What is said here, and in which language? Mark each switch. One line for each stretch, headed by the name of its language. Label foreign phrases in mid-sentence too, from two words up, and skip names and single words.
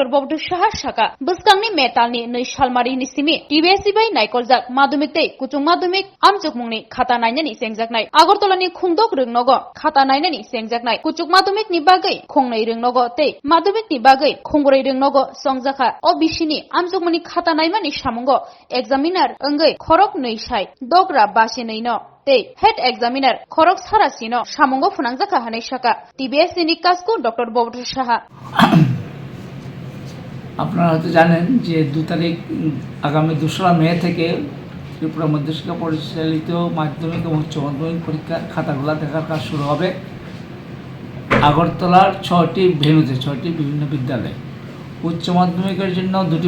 Kok Borok: Bobutu Shaha Shaka Buskangni Metalni Nui Shalmari ni Simi TBSE bai Naikoljak Madhyamik tei Kuchung Madhyamik Amjokmungni Khata Nainani Chengjaknai Agortolani Khungdok Rungnogo Khata Nainani Chengjaknai Kuchung Madhyamik ni bagai Khongnai Rungnogo tei Madhyamik ni bagai Khongroi Rungnogo Songjaka Bishini Amjokmungni Khata naimani samungo examiner engai khorok neisai dogra basi neino tei
English: head examiner
Kok Borok: khorok sarasino samungo phunangjaka hanai saka TBSE ni kasko Dr. Bobutu Shaha
Bangla: আপনারা হয়তো জানেন যে 2 তারিখ আগামী 2রা মে থেকে ত্রিপুরা মধ্যশিক্ষা পরিচালিত মাধ্যমিক এবং উচ্চ মাধ্যমিক পরীক্ষার খাতাগুলো দেখার কাজ শুরু হবে আগরতলার 6টি ভেন্যুতে 6টি বিভিন্ন বিদ্যালয়ে উচ্চ মাধ্যমিকের জন্য 2টি